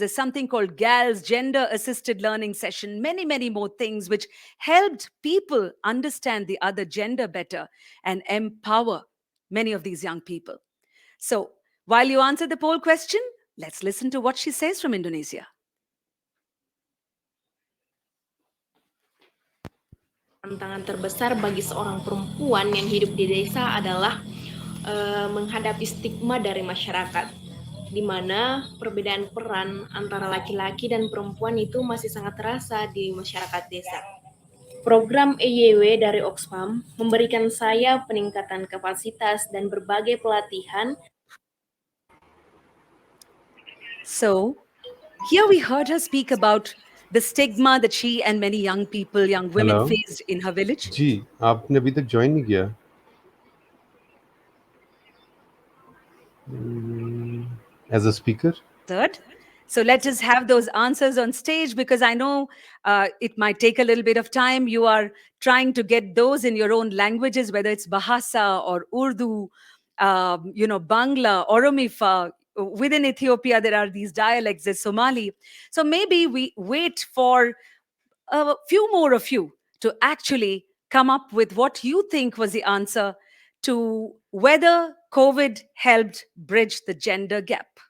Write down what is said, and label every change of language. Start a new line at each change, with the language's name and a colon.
English: There's something called GALS, Gender Assisted Learning Session, many, many more things which helped people understand the other gender better and empower many of these young people. So while you answer the poll question, let's listen to what she says from Indonesia.
Indonesian: Tantangan terbesar bagi seorang perempuan yang hidup di desa adalah menghadapi stigma dari masyarakat, di mana perbedaan peran antara laki-laki dan perempuan itu masih sangat terasa di masyarakat desa. Program EYW dari Oxfam memberikan saya peningkatan kapasitas dan berbagai pelatihan.
English: So here we heard her speak about the stigma that she and many young people, young women hello faced in her village.
Hindi: जी, आपने अभी तक join नहीं किया as a speaker?
English: Third. So let us have those answers on stage, because I know it might take a little bit of time. You are trying to get those in your own languages, whether it's Bahasa or Urdu, Bangla, Oromifa. Within Ethiopia, there are these dialects, there's Somali. So maybe we wait for a few more of you to actually come up with what you think was the answer to whether COVID helped bridge the gender gap.